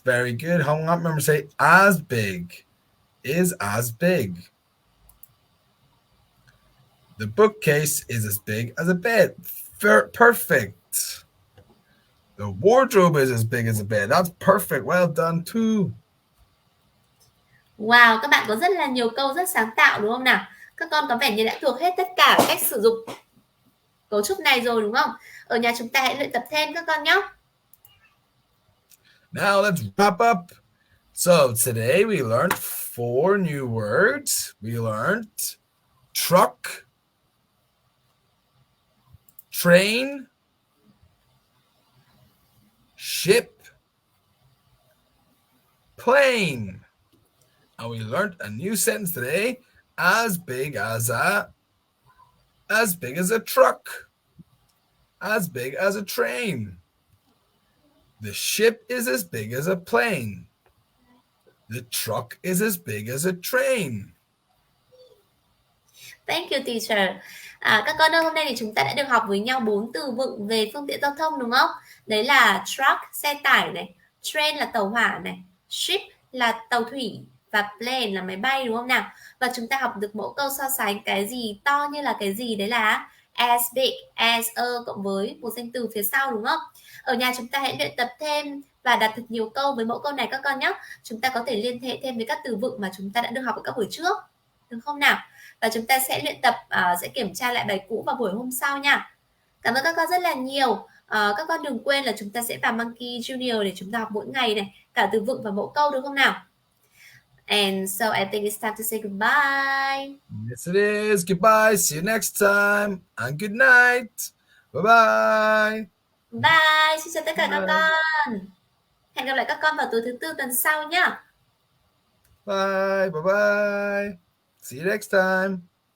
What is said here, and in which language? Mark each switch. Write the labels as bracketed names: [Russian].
[English] Very good. Hung up. Remember, say as big. Is as big. The bookcase is as big as a bed. Perfect. The wardrobe is as big as a bed. That's perfect. Well done too. [Vietnamese] Wow, các bạn có rất là nhiều câu rất sáng tạo đúng không nào? Các con có vẻ như đã thuộc hết tất cả cách sử dụng cấu trúc này rồi đúng không? Ở nhà chúng ta hãy luyện tập thêm các con nhé. [English] Now let's wrap up. So today we learned 4 new words. We learned truck, train, ship, plane. And we learned a new sentence today, as big as a As big as a truck. As big as a train. The ship is as big as a plane. The truck is as big as a train. Thank you teacher. [Vietnamese] Các con ơi, hôm nay thì chúng ta đã được học với nhau 4 từ vựng về phương tiện giao thông đúng không? Đấy là truck, xe tải này, train là tàu hỏa này, ship là tàu thủy và plane là máy bay đúng không nào? Và chúng ta học được mẫu câu so sánh cái gì to như là cái gì, đấy là [English] as big as a [Vietnamese] cộng với một danh từ phía sau đúng không? Ở nhà chúng ta hãy luyện tập thêm và đặt thật nhiều câu với mẫu câu này các con nhé. Chúng ta có thể liên hệ thêm với các từ vựng mà chúng ta đã được học ở các buổi trước, được không nào? Và chúng ta sẽ luyện tập, sẽ kiểm tra lại bài cũ vào buổi hôm sau nha. Cảm ơn các con rất là nhiều. Các con đừng quên là chúng ta sẽ vào Monkey Junior để chúng ta học mỗi ngày này, cả từ vựng và mẫu câu được không nào? [English] And so I think it's time to say goodbye. Yes, it is. Goodbye. See you next time. And good night. Bye bye. [Vietnamese] Bye. Xin chào tất cả các [English] Bye. [Vietnamese] con. Hẹn gặp lại các con vào tối thứ Tư tuần sau nhé. [English] Bye. Bye bye. See you next time.